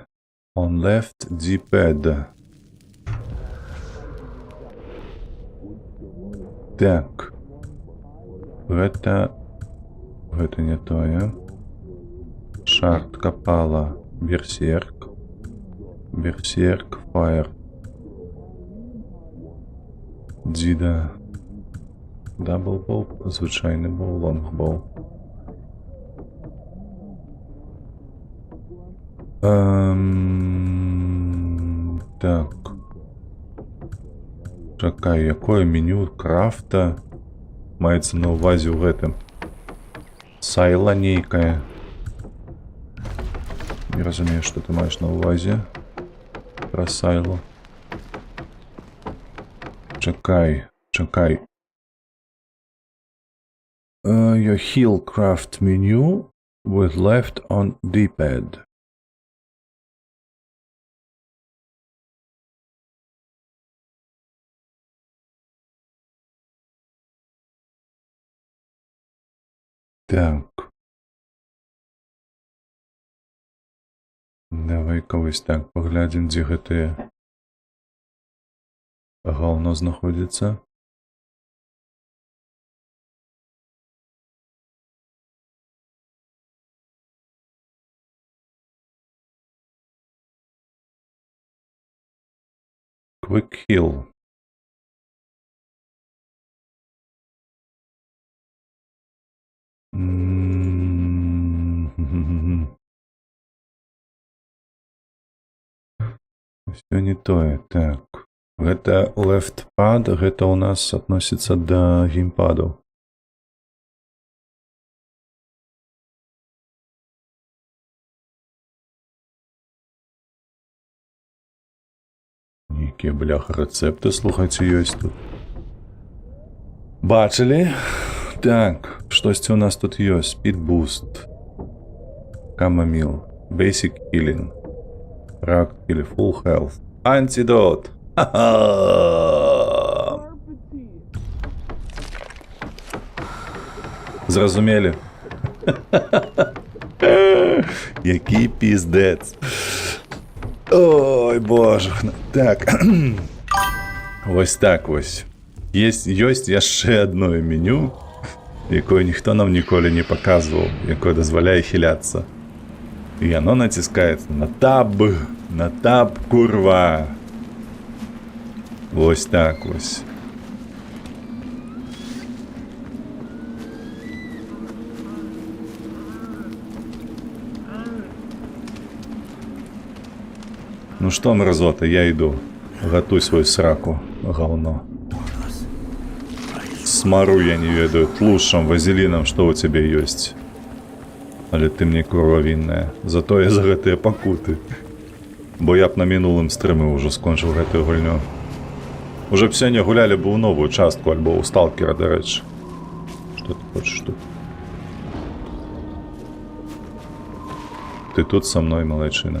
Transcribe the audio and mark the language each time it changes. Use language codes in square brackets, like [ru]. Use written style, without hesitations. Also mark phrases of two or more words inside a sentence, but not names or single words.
[en] On left D-pad. [be] Так. Это не тое. Шард Капала. Берсерк. Берсерк. Фаер. Діда. Даблбол. Звичайний бол. Лонгбол. Так. [uk] Чекай, якое меню крафта мається на увазі в этом? Сайла нейкая. Не розумію, що ти маєш на увазі про сайло. Чекай. [en] Your heal craft menu with left on D-pad. [be] Так. [uk] Давай когось так поглядім, де гэты говно знаходиться. [en] Quick heal. [be] Все не тое. Так. Гэта [en] left pad, [be] гэта у нас относится до геймпаду. Нейкія, бляха, рецепты, слухайце, ёсць тут. Бачылі? Так, штосьці у нас тут ёсць. [en] Speed boost. Chamomile. Basic healing. Rack или full health. [be] Антидот. Ха-ха! Зразумели? [uk] Який піздець. Ой, боже. Так. Ось так ось. [be] Ёсць яшчэ адное меню, якое ніхто нам ніколі не паказваў, якое дазваляе хіляцца. І оно націскаецца на таб. На таб, курва. [uk] Ось так ось. [ru] Ну что, мразота, я иду. [uk] Готуй свою сраку, говно. [be] Смару я не ведаю, тлушем, вазелином, [ru] что у тебя есть. [be] Але ты мне курва винная. Зато я за гэтыя пакуты. Бо я б на мінулым стрымы ўжо скончыў гэтую гульню. Уже б сёння гулялі б у новую частку, альбо ў сталкера, дарэчы. Што ты хочаш тут? [ru] Ты тут со мной, малайчына.